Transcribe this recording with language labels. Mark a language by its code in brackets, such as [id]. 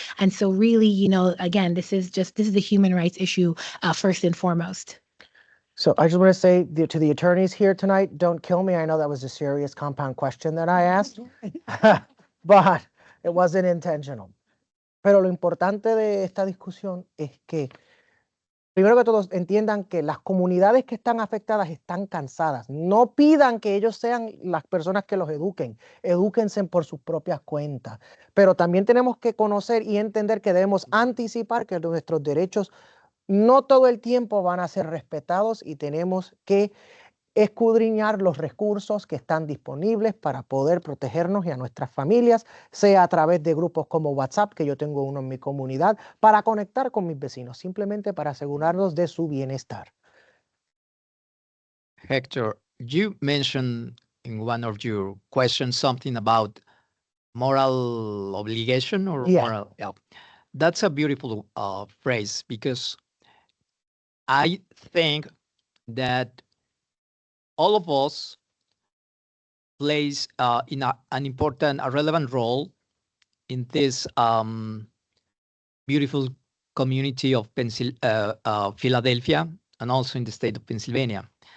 [en] And so really, again, this is the human rights issue first and foremost. So I just want to say to the attorneys here tonight, don't kill me. I know that was a serious compound question that I asked, but it wasn't intentional. [es] Pero lo importante de esta discusión es que, primero que todos entiendan que las comunidades que están afectadas están cansadas. No pidan que ellos sean las personas que los eduquen. Edúquense por sus propias cuentas. Pero también tenemos que conocer y entender que debemos anticipar que nuestros derechos no todo el tiempo van a ser respetados y tenemos que escudriñar los recursos que están disponibles para poder protegernos y a nuestras familias, sea a través de grupos como WhatsApp, que yo tengo uno en mi comunidad, para conectar con mis vecinos, simplemente para asegurarnos de su bienestar. [en] Hector, you mentioned in one of your questions something about moral obligation or moral. Yeah. That's a beautiful phrase because I think that all of us plays in an important, a relevant role in this beautiful community of Philadelphia and also in the state of Pennsylvania.